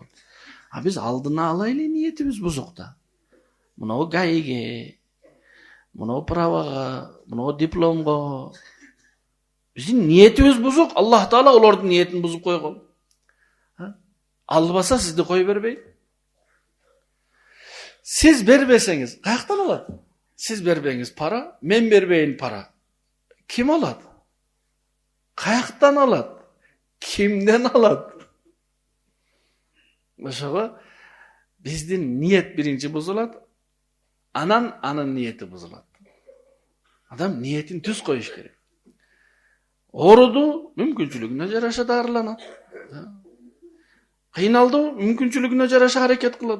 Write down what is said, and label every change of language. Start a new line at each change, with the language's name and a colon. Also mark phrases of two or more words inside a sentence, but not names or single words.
Kyrgyz: А биз алдына алайлы ниетибиз бузук да. Мынау гайге, мынау правага, мынау дипломго. Биздин ниетибиз бузук, Аллах Таала олордун ниетин бузуп койгон. Албаса сизди кой бербейт. Сиз бербесеңиз, каяктан алат? Сиз бербеңиз пара, мен бербейин пара. Kim alат? Kayaktan alat? Kimden alat? Ошого биздин ниет биринчи бузулат, анын ниети бузулат. Адам ниетин түз коюш керек. Ооруду, мүмкүнчүлүгүнө жараша дарыланат. Кыйналды, мүмкүнчүлүгүнө жараша аракет кылат.